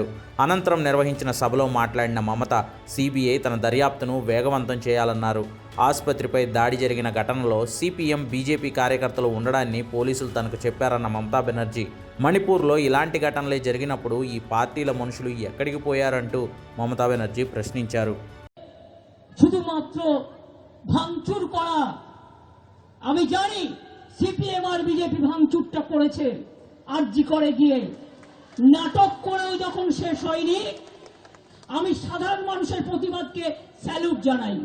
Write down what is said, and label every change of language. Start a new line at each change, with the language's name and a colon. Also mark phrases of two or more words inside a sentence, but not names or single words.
Telugu: అనంతరం నిర్వహించిన సభలో మాట్లాడిన మమత సిబిఐ తన దర్యాప్తును వేగవంతం చేయాలన్నారు. ఆసుపత్రిపై దాడి జరిగిన ఘటనలో సిపిఎం, బీజేపీ కార్యకర్తలు ఉండడాన్ని పోలీసులు తనకు చెప్పారన్న మమతా బెనర్జీ, మణిపూర్లో ఇలాంటి ఘటనలే జరిగినప్పుడు ఈ పార్టీల మనుషులు ఎక్కడికి పోయారంటూ మమతా బెనర్జీ ప్రశ్నించారు.
Bangla: শুধুমাত্র ভাঙচুর করা, আমি জানি সিপিএম আর বিজেপি ভাঙচুরটা করেছে আরজি করে গিয়ে, নাটক করেও যখন শেষ হয়নি, আমি সাধারণ মানুষের প্রতিবাদকে স্যালুট জানাই।